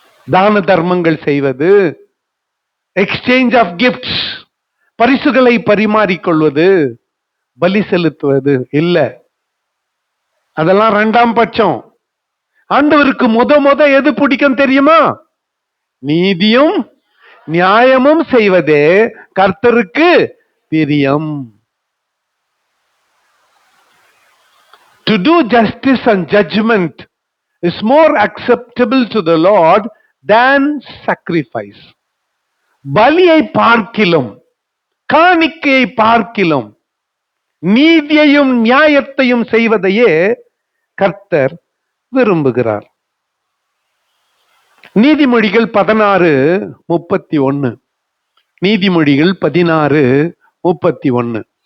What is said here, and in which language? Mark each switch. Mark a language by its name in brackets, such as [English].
[Tamil] தான தர்மங்கள் செய்வது, எக்ஸ்சேஞ்ச் ஆஃப் கிஃப்ட்ஸ், பரிசுகளை பரிமாறிக்கொள்வது, பலி செலுத்துவது இல்ல. அதெல்லாம் இரண்டாம் பட்சம். ஆண்டவருக்கு முத எது பிடிக்கும் தெரியுமா? நீதியும் நியாயமும் செய்வதே கர்த்தருக்கு பிரியம். [English] To do justice and judgment is more acceptable to the Lord than sacrifice. [Tamil] பலியை பார்க்கிலும், காணிக்கையை பார்க்கிலும், நீதியையும் நியாயத்தையும் செய்வதையே கர்த்தர் விரும்புகிறார். நீதிமொழிகள் 16:31. நீதிமொழிகள் 16:31.